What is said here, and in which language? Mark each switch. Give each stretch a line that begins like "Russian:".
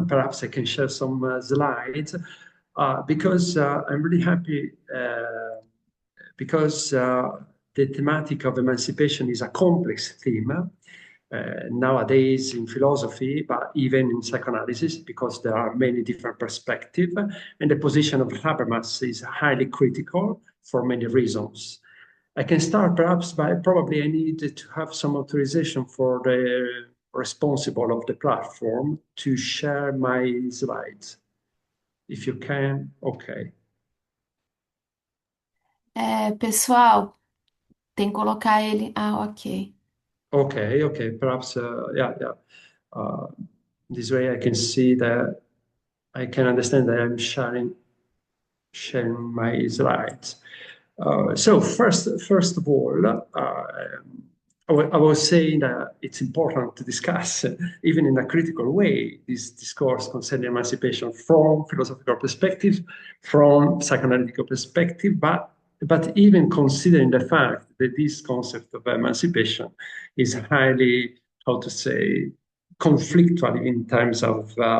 English: Perhaps I can share some slides because I'm really happy because the thematic of emancipation is a complex theme nowadays in philosophy, but even in psychoanalysis, because there are many different perspectives, and the position of Habermas is highly critical for many reasons. I can start perhaps by probably I need to have some authorization for the responsible of the platform to share my slides. If you can, okay.
Portuguese: Pessoal, tem que colocar ele.
English: Ok. Okay. Perhaps, yeah. This way I can see that I can understand that I'm sharing my slides. So first of all, I was saying that it's important to discuss, even in a critical way, this discourse concerning emancipation from philosophical perspective, from psychoanalytical perspective, but even considering the fact that this concept of emancipation is highly, how to say, conflictual in terms of